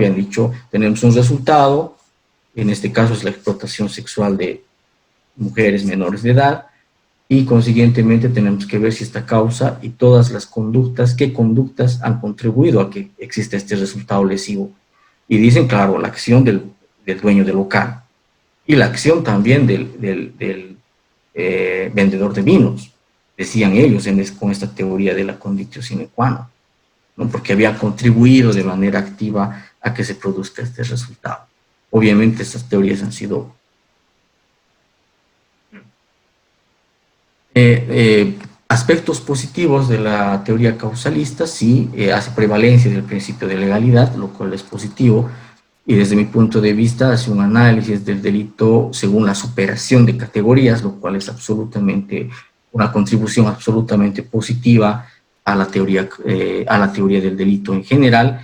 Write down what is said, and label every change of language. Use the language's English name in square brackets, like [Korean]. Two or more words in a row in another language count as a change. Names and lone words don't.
[Spanish] Habían dicho, tenemos un resultado, en este caso es la explotación sexual de mujeres menores de edad, y consiguientemente tenemos que ver si esta causa y todas las conductas, qué conductas han contribuido a que exista este resultado lesivo. Y dicen, claro, la acción del dueño del local, y la acción también del vendedor de vinos, decían ellos con esta teoría de la [Latin] conditio sine qua non, [Spanish] ¿no? Porque había contribuido de manera activa a que se produzca este resultado. Obviamente estas teorías han sido aspectos positivos de la teoría causalista. Sí, hace prevalencia del principio de legalidad, lo cual es positivo, y desde mi punto de vista hace un análisis del delito según la superación de categorías, lo cual es absolutamente una contribución absolutamente positiva a la teoría del delito en general.